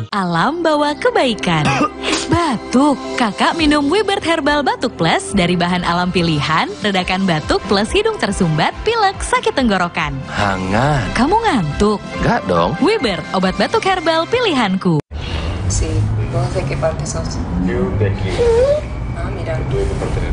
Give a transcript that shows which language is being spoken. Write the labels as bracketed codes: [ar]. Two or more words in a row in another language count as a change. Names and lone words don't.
[id] Alam bawa kebaikan. Batuk, kakak minum Wibert Herbal Batuk Plus dari bahan alam pilihan, redakan batuk plus hidung tersumbat, pilek, sakit tenggorokan. Hangat. Kamu ngantuk? Enggak dong. Wibert, obat batuk herbal pilihanku. [es] Sí, ¿vos de qué parte sos? Yo de aquí. Ah, mira. Tú de qué parte eres?